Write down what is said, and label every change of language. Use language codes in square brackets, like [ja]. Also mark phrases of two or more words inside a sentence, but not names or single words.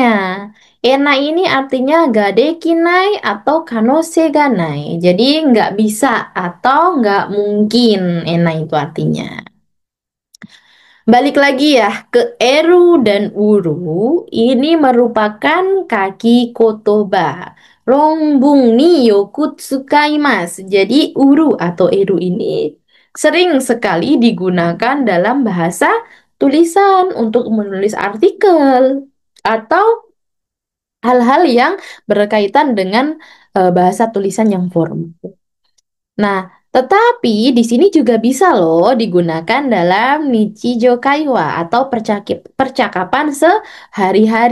[id] Enai ini artinya gadekinai atau [ja] 可能性がない. [id] Jadi nggak bisa atau nggak mungkin, enai itu artinya. Balik lagi ya ke eru dan uru, ini merupakan [ja] 書き言葉. 論文によく使います. [id] Jadi uru atau eru ini sering sekali digunakan dalam bahasa tulisan untuk menulis artikel atau hal-hal yang berkaitan dengan bahasa tulisan yang formal. Nah, tetapi di sini juga bisa loh digunakan dalam [ja] 日常会話 [id] atau percakapan sehari-hari.